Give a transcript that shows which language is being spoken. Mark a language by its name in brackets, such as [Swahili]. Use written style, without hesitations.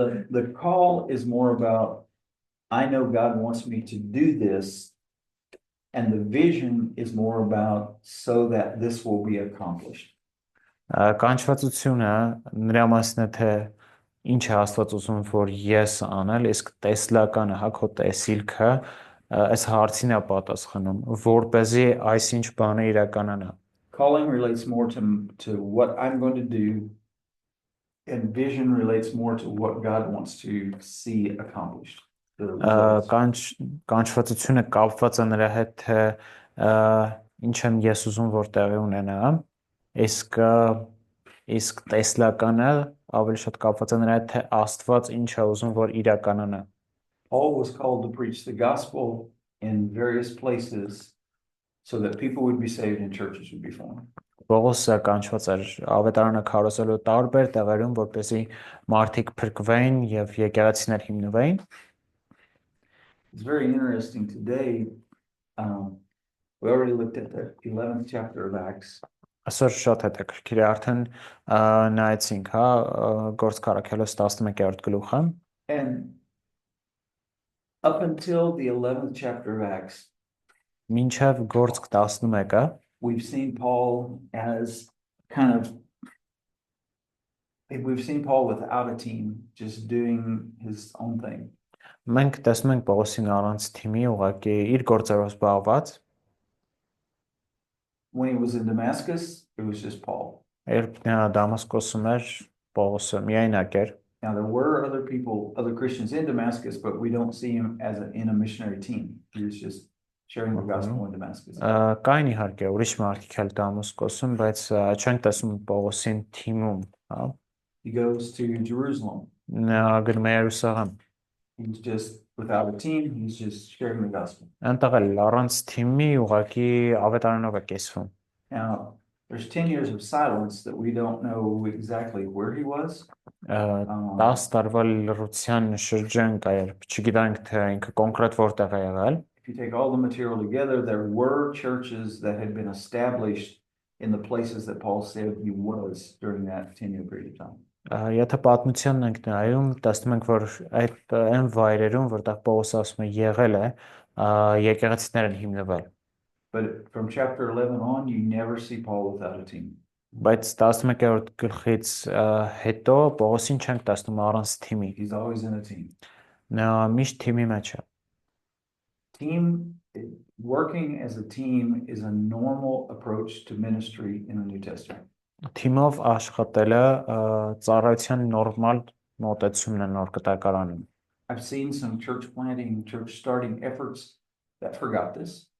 [English] The call is more about, I know God wants me to do this, and the vision is more about so that this will be accomplished. [Armenian] Կանչվածությունը նրա մասն է, թե ինչ է Աստված ուզում որ ես անել, իսկ տեսլականը, հա, քո տեսիլքը այս հարցին է պատասխանում, որպեսզի այսինչ բանը իրականանա։ [English] Calling relates more to what I'm going to do, and vision relates more to what God wants to see accomplished. [Armenian] Կանչվածությունը կապված է նրա հետ, թե ինչ եմ ես ուզում որ տեղի ունենա, իսկ տեսլականը ավելի շատ կապված է նրա հետ, թե Աստված ինչ է ուզում որ իրականանա։ [English] Paul was called to preach the gospel in various places so that people would be saved and churches would be formed. [Armenian] Պողոսը կանչված էր ավետարանը քարոզելու տարբեր տեղերում, որպեսզի մարդիկ փրկվեն եւ եկեղեցիներ հիմնվեին։ [English] It's very interesting today. We already looked at the 11th chapter of Acts. [Armenian] Այսօր շատ հետաքրքիր է արդեն նայեցինք, հա, Գործք առաքելոց 11-րդ գլուխը։ [English] And up until the 11th chapter of Acts, [Armenian] Մինչև Գործք 11-ը [English] we've seen Paul without a team, just doing his own thing. [Armenian] Մենք տեսնում ենք Պողոսին առանց թիմի ուղղակի իր գործերով զբաղված։ [English] When he was in Damascus, it was just Paul. [Armenian] Երբ Դամասկոսում էր, Պողոսը միայնակ էր։ [English] Now there were other people, other Christians in Damascus, but we don't see him in a missionary team. He was just sharing the gospel in Damascus. [Armenian] Կային իհարկե ուրիշ մարդիկ էլ Դամասկոսում, բայց չենք տեսնում Պողոսին թիմում, հա։ [English] He goes to Jerusalem. [Armenian] Նա գնում է Երուսաղեմ։ [English] He's just without a team, he's just sharing the gospel. [Armenian] Այնտեղ էլ առանց թիմի ուղղակի ավետարանով է կեսվում։ [English] Now, there's 10 years of silence that we don't know exactly where he was. [Armenian] 10 տարվա լռության շրջան կա, երբ չգիտենք թե ինքը կոնկրետ որտեղ է եղել։ [English] If you take all the material together, there were churches that had been established in the places that Paul said he was during that 10-year period of time. [Armenian] Եթե պատմությանն ենք նայում, տեսնում ենք, որ այդ այն վայրերում, որտեղ Պողոս ասում է եղել է, եկեղեցիներ են հիմնվել։ [English] But from chapter 11 on, you never see Paul without a team. [Armenian] Բայց 11-րդ գլխից հետո Պողոսին չենք տեսնում առանց թիմի։ [English] He's always in a team. [Armenian] Նա միշտ թիմի մեջ է։ [English] Working as a team is a normal approach to ministry in the New Testament. [Armenian] Թիմով աշխատելը ծառայության նորմալ մոտեցումն է նոր կտակարանում։ [English] I've seen some church planting, church starting efforts that forgot this.